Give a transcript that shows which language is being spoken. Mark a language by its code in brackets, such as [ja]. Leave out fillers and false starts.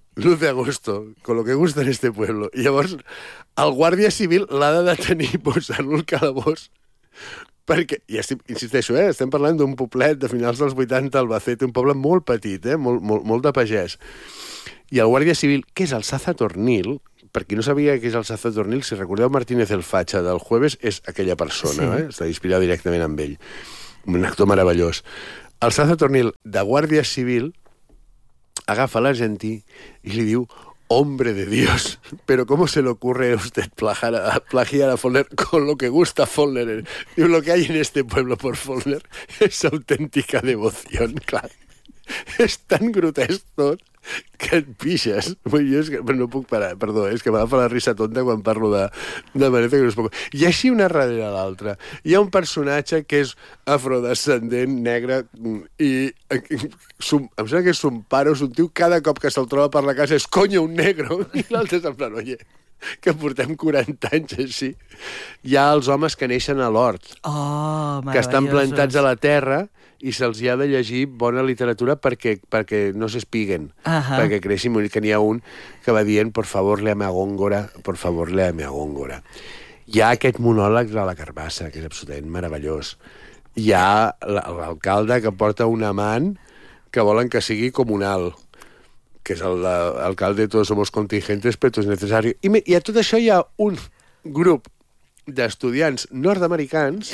[es] Luz de agosto, con lo que gusta en este pueblo. [ca] I llavors el guàrdia civil l'ha de detenir posant-lo al calabós perquè, i estic, insisteixo, estem parlant d'un poblet de finals dels 80 Albacete, un poble molt petit, molt de pagès. I el guàrdia civil, que és el Saza Tornil, per qui no sabia que és el Saza Tornil, si recordeu Martínez el Facha del Jueves, és aquella persona, sí. Està inspirat directament amb ell. Un actor meravellós. El Saza Tornil, de guàrdia civil, agafa l'argentí i li diu: [es] hombre de Dios, pero ¿cómo se le ocurre a usted plagiar a Follner con lo que gusta Follner? [ca] Diu, [es] lo que hay en este pueblo por Follner es auténtica devoción, [ca] clar. És tan grotesc tot que et pixes. Vull dir, és que no puc parar, perdó, és que m'ha de fer la risa tonta quan parlo de Maneta que no es puc... I així una darrere l'altra. Hi ha un personatge que és afrodescendent, negre, i em sembla que és un pare o un tio, cada cop que se'l troba per la casa és, coño, un negre! I l'altre és en plan, oye, que portem 40 anys així. Hi ha els homes que neixen a l'hort, que estan plantats a la terra, i se'ls ha de llegir bona literatura perquè no s'espiguen, perquè creixin. Que n'hi ha un que va dient, [es] por favor, léame a Góngora, por favor, léame a Góngora. [ca] Hi ha aquest monòleg de la carbassa, que és absolutament meravellós. Hi ha l'alcalde que porta un amant que volen que sigui comunal, que és l'alcalde de [es] todos somos contingentes, pero es necesario. [ca] I a tot això hi ha un grup d'estudiants nord-americans,